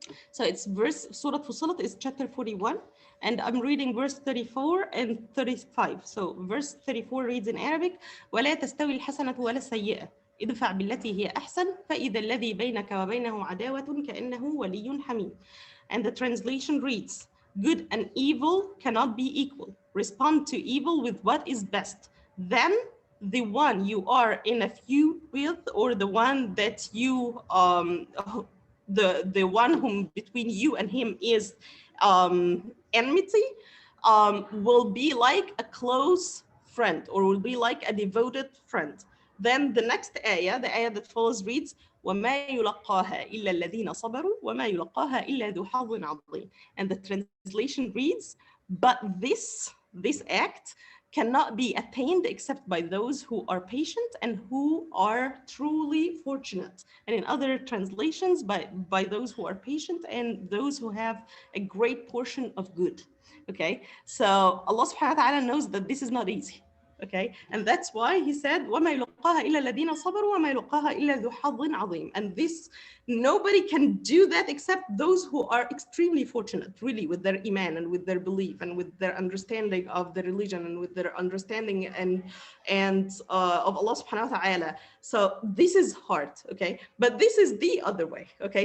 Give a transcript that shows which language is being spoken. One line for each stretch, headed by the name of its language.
English: So it's Surah Fussilat is chapter 41, and I'm reading verse 34 and 35. So verse 34 reads in Arabic,
Arabic: ولا تستوي الحسنة ولا السيئة ادفع بالتي هي أحسن فإذا الذي بينك وبينه عداوة كأنه ولي حميم.
English: And the translation reads, good and evil cannot be equal. Respond to evil with what is best. Then the one you are in a feud with, or the one that you the one whom between you and him is enmity, will be like a close friend, or will be like a devoted friend. Then the next ayah, the ayah that follows reads,
Arabic: وما يلقاها إلا الذين صبروا وما يلقاها إلا ذو حظ عظيم.
English: And the translation reads, but this act cannot be attained except by those who are patient and who are truly fortunate. And in other translations, by those who are patient and those who have a great portion of good. Okay, so Allah subhanahu wa ta'ala knows that this is not easy. Okay, and that's why he said
Arabic: وَمَا يُلَقَّاهَا إِلَّا الَّذِينَ صَبَرُوا وَمَا يُلَقَّاهَا إِلَّا ذُو حَظٍ عَظِيمٍ.
English: And this, nobody can do that except those who are extremely fortunate, really, with their iman and with their belief and with their understanding of the religion and with their understanding and of Allah subhanahu wa ta'ala. So this is hard, okay? But this is the other way, okay?